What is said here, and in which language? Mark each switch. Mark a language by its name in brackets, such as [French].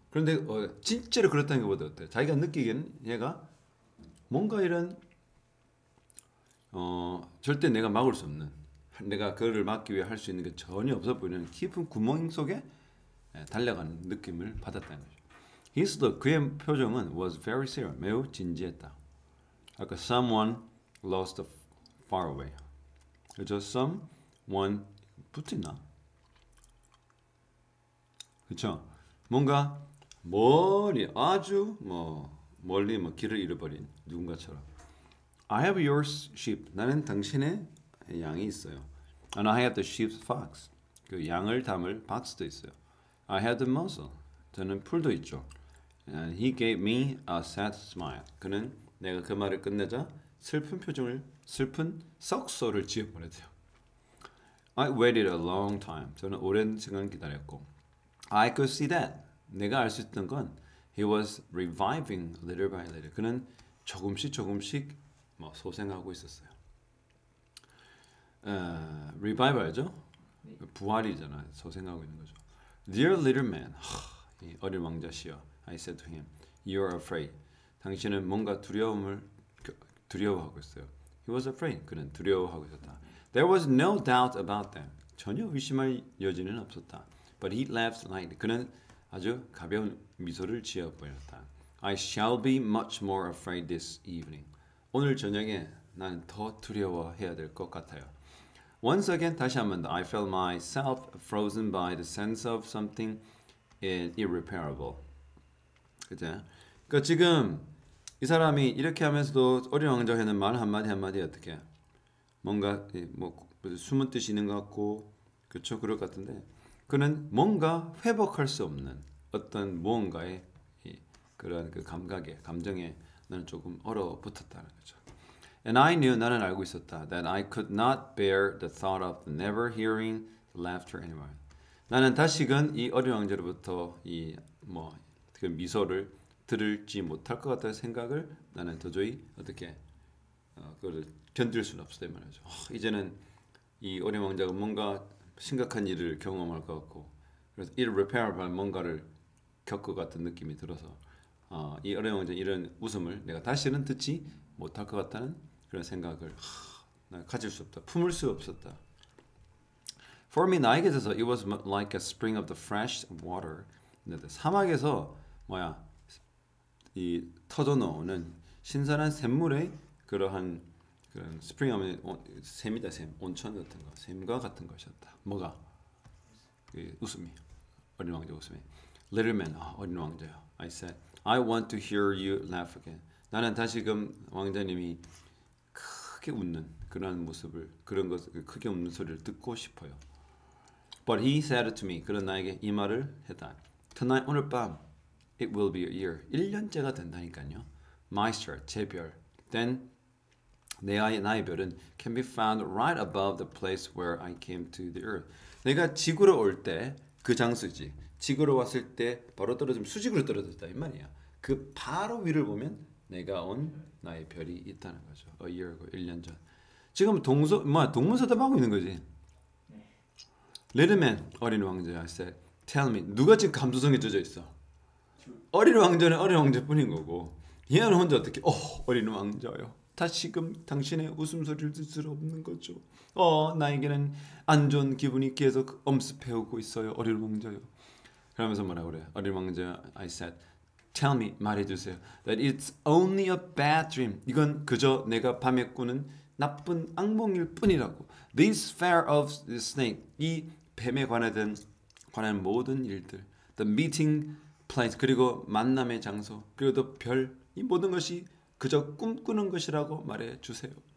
[Korean] 그런데 진짜로 그렇다는 것보다 어때? 자기가 느끼기에는 얘가 뭔가 이런 절대 내가 막을 수 없는 내가 그를 막기 위해 할 수 있는 게 전혀 없어 보이는 깊은 구멍 속에 달려가는 느낌을 받았다는 거죠. [English] His look, [Korean] 그의 표정은 [English] was very serious, [Korean] 매우 진지했다. 아까 [English] someone lost far away. [Korean] 그죠? someone 붙어있나? 그렇죠? 뭔가 멀리 아주 멀리 길을 잃어버린 누군가처럼. [English] I have your sheep. [Korean] 나는 당신의 양이 있어요. [English] And I have the sheep's fox. [Korean] 그 양을 담을 박스도 있어요. [English] I have the muzzle. [Korean] 저는 풀도 있죠. [English] And he gave me a sad smile. [Korean] 그는 내가 그 말을 끝내자 슬픈 썩소를 지어보냈대요. [English] I waited a long time. [Korean] 저는 오랜 시간 기다렸고. [English] I could see that. [Korean] 내가 알 수 있던 건 [English] he was reviving little by little. [Korean] 그는 조금씩 소생하고 있었어요. revive 알죠? 네. 부활이잖아. 소생하고 있는 거죠. [English] Dear little man, [Korean] 이 어린 왕자시여, [English] I said to him, you are afraid. [Korean] 당신은 뭔가 두려워하고 있어요. [English] He was afraid. [Korean] 그는 두려워하고 있었다. [English] There was no doubt about that. [Korean] 전혀 의심할 여지는 없었다. [English] But he laughed lightly. [Korean] 그는 아주 가벼운 미소를 지어 보였다. [English] I shall be much more afraid this evening. [Korean] 오늘 저녁에 나는 더 두려워해야 될 것 같아요. [English] Once again, [Korean] 다시 한번 더. [English] I felt myself frozen by the sense of something irreparable. [Korean] 그죠? 그러니까 지금 이 사람이 이렇게 하면서도 어린 왕자가 하는 말 한마디 어떻게 뭔가 숨은 뜻이 있는 것 같고 그렇죠? 그럴 것 같은데 그는 뭔가 회복할 수 없는 어떤 무언가의 그런 그 감정에 나는 조금 얼어붙었다는 거죠. [English] And I knew [Korean] 나는 알고 있었다 [English] that I could not bear the thought of never hearing laughter anymore. [Korean] 나는 다시금 이 어린 왕자로부터 그 미소를 들을지 못할 것 같다는 생각을 나는 도저히 어떻게 그걸 견딜 수는 없었다 말이죠. 이제는 이 어린 왕자가 뭔가 심각한 일을 경험할 것 같고 그래서 irreparable 뭔가를 겪을 것 같은 느낌이 들어서 이 어린 왕자 이런 웃음을 내가 다시는 듣지 못할 것 같다는 그런 생각을 가질 수 없다. 품을 수 없었다. [English] For me [Korean] 나에게 있어서 [English] it was like a spring of the fresh water. [Korean] 사막에서 이 터져 나오는 신선한 샘물의 그러한 스프링 하면 샘이다 샘 온천 같은 거 샘과 같은 것이었다. 뭐가 그 웃음이 어린 왕자 웃음이 Little man 어린 왕자요. [English] I said I want to hear you laugh again. [Korean] 나는 다시금 왕자님이 크게 웃는 그런 모습을 그런 것 크게 웃는 소리를 듣고 싶어요. [English] But he said to me [Korean] 그런 나에게 이 말을 했다. [English] Tonight [Korean] 오늘 밤 [English] it will be a year [Korean] 1년째가 된다니까요. [English] My star [Korean] 제 별. [English] Then [Korean] 나의 별은 [English] can be found right above the place where I came to the earth. [Korean] 내가 지구로 올 때 그 장소지. 지구로 왔을 때 바로 떨어지면 수직으로 떨어졌다 이 말이야. 그 바로 위를 보면 내가 온 나의 별이 있다는 거죠. [English] A year ago, [Korean] 1년 전. 지금 동문서답하고 있는 거지. Little man, 어린 왕자야. [English] I said, tell me, [Korean] 누가 지금 감수성에 젖어 있어? 어린 왕자는 어린 왕자뿐인 거고, 얘는 혼자 어떻게? 어린 왕자요. 다시금 당신의 웃음소리를 들을 수 없는 거죠. 나에게는 안 좋은 기분이 계속 엄습해오고 있어요. 어린 왕자요. 그러면서 뭐라 그래? [English] 어린 왕자, I said, tell me, [Korean] 말해주세요. [English] That it's only a bad dream. [Korean] 이건 그저 내가 밤에 꾸는 나쁜 악몽일 뿐이라고. [English] This fear of the snake. [Korean] 이 뱀에 관한 모든 일들. [English] The meeting place. [Korean] 그리고 만남의 장소. 그리고 또 별. 이 모든 것이 그저 꿈꾸는 것이라고 말해주세요.